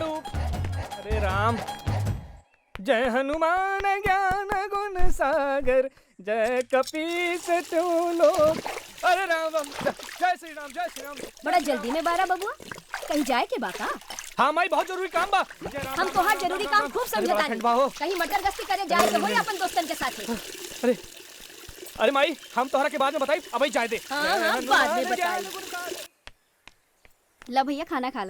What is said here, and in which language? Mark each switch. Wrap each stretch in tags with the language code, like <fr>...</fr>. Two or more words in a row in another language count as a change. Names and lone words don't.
<bho>अरे राम।</bho> <awa>जय हनुमान ज्ञान गुण सागर, जय कपीस तू लोग।</awa> <bho>अरे राम राम, जय श्री राम, जय श्री राम। बड़ा जल्दी में बारा बबुआ, कहीं जाए के बाका? हाँ माई, बहुत जरूरी काम बा। जय राम, हम राम, तोहार राम, जरूरी राम, काम राम। खूब अरे बड़ा समझतानी। खंडवा हो। कहीं मटर गश्ती करे जाए के होई अपन दोस्तन के साथे। अरे अरे माई, हम तोहरा के बाद में बताई, अबे चाय दे। हाँ, बाद में बताई। ला भैया खाना खा ला।</bho>